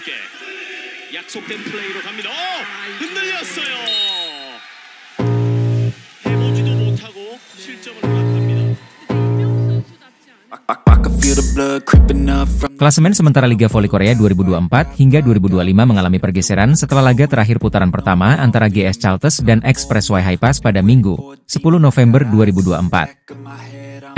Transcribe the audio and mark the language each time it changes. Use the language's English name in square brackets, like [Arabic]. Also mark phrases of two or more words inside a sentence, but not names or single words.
[Korean] 함께 약속된 플레이로 갑니다. 흔들렸어요. 해보지도 못하고 실점을 허락합니다. [Indonesian] Klasemen sementara Liga Voli Korea 2024 hingga 2025 mengalami pergeseran setelah laga terakhir putaran pertama antara GS Chalters dan Express Y Haipas pada Minggu, 10 November 2024.